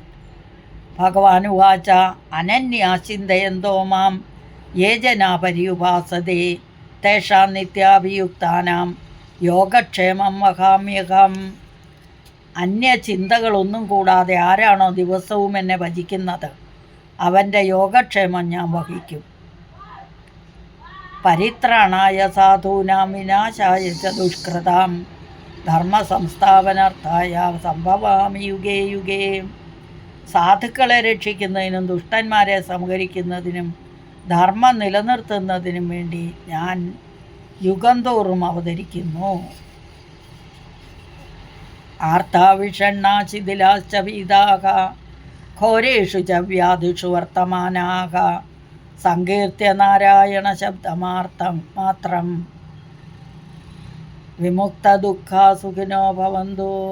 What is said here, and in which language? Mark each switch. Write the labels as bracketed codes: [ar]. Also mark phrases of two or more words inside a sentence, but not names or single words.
[sa] ഭഗവാൻ ഉവാച അനന്യാചിന്തയന്തോ മാം യേ ജനാ പര്യുപാസതേ തേഷാം നിത്യാഭിയുക്താനാം യോഗക്ഷേമം വഹാമ്യഹം. [ml] അന്യചിന്തകളൊന്നും കൂടാതെ ആരാണോ ദിവസവും എന്നെ ഭജിക്കുന്നത് അവൻ്റെ യോഗക്ഷേമം ഞാൻ വഹിക്കും. [sa] പരിത്രാണായ സാധൂനാം വിനാശായ ച ദുഷ്കൃതാം ധർമ്മസംസ്ഥാപനാർത്ഥായ സംഭവാമി യുഗേ യുഗേ. [ml] സാധുക്കളെ രക്ഷിക്കുന്നതിനും ദുഷ്ടന്മാരെ സംഹരിക്കുന്നതിനും ധർമ്മം നിലനിർത്തുന്നതിനും വേണ്ടി ഞാൻ യുഗം തോറും അവതരിക്കുന്നു. [sa] ആർത്താവിഷണ്ണാശിഥിലാശ്ച പീതാഃ ഘോരേഷു ച വ്യാധിഷു വർത്തമാനാഃ സങ്കീർത്തിയ നാരായണ ശബ്ദമാർത്ഥം മാത്രം വിമുക്ത ദുഃഖാ സുഖിനോ ഭവന്തു.